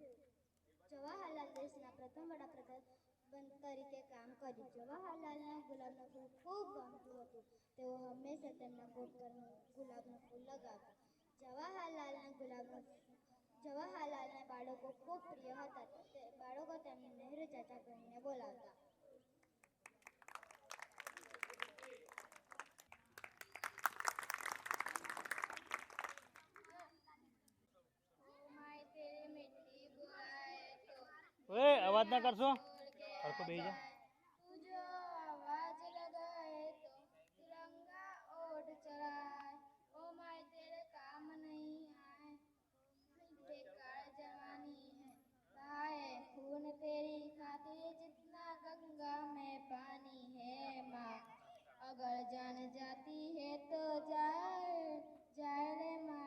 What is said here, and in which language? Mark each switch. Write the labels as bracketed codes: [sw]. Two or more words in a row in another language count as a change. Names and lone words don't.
[gu] જવાહરલાલ દેશના પ્રથમ વડાપ્રધાન તરીકે કામ કર્યું. જવાહરલાલને ગુલાબનું ફૂલ ખૂબ ગમતું હતું. તેઓ હંમેશા તેમના કોટ પર ગુલાબનું ફૂલ લગાવતા. જવાહરલાલના બાળકો ખૂબ પ્રિય હતા. બાળકો તેમને નહેરુ ચાચા કહીને બોલાવતા. ઓએ અવાજ ના કરસો સરકો બેહી જા [hi] तुझो आवाज लगाए तो तिरंगा ओढ़ चढ़ाए ओ माय तेरे काम नहीं आए बेकार जवानी है बहाए खून तेरी खातिर जितना गंगा में पानी है माँ अगर जान जाती है तो जाए जाए रे माँ